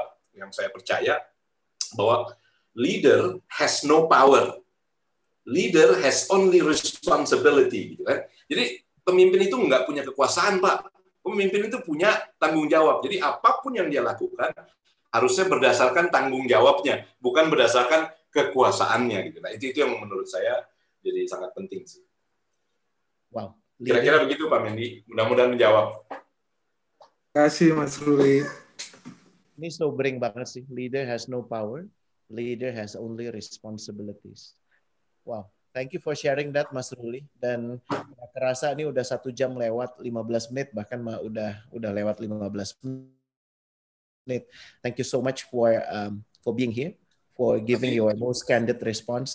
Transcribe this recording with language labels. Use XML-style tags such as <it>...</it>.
<id>Yang saya percaya bahwa</id> <en>leader has no power, leader has only responsibility.</en> <id>Gitu kan? Jadi pemimpin itu nggak punya kekuasaan, Pak. Pemimpin itu punya tanggung jawab. Jadi apapun yang dia lakukan harusnya berdasarkan tanggung jawabnya, bukan berdasarkan kekuasaannya gitu. Nah, itu yang menurut saya jadi sangat penting sih. Wow. Kira-kira begitu Pak Mendy. Mudah-mudahan menjawab. Terima kasih Mas Ruli. Ini sobering banget sih.</id> <en>Leader has no power. Leader has only responsibilities. Wow. Thank you for sharing that, Mas Ruli.</en> <id>Dan gak kerasa ini udah 1 jam lewat 15 menit, bahkan udah lewat 15 menit.</id> <en>Thank you so much for being here, for giving your most candid response.</en>